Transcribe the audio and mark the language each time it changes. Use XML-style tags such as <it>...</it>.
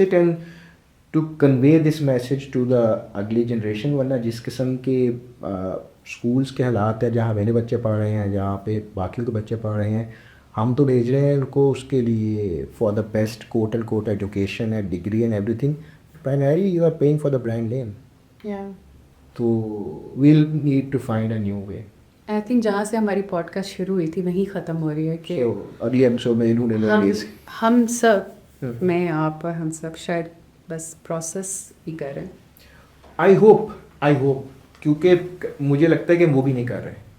<en>It and to convey this message to the अगली generation.</en> <hi>वरना जिस किस्म के स्कूल्स के हालात है, जहाँ मेरे बच्चे पढ़ रहे हैं, जहाँ पे बाकियों के बच्चे पढ़ रहे हैं, हम तो भेज रहे हैं उनको उसके लिए</hi> <en>For the best quote and quote education and degree and everything. Primary you are paying for the brand name. तो we'll need to find a new way. I think</en> <hi>जहाँ से हमारी पॉडकास्ट शुरू हुई थी वहीं ख़त्म हो रही है कि अगली एपिसोड में इन्होंने हम सब, मैं आप और हम सब शायद बस प्रोसेस ही कर रहे हैं.</hi> <en>I hope</en> <hi>क्योंकि मुझे लगता है कि वो भी नहीं कर रहे.</hi>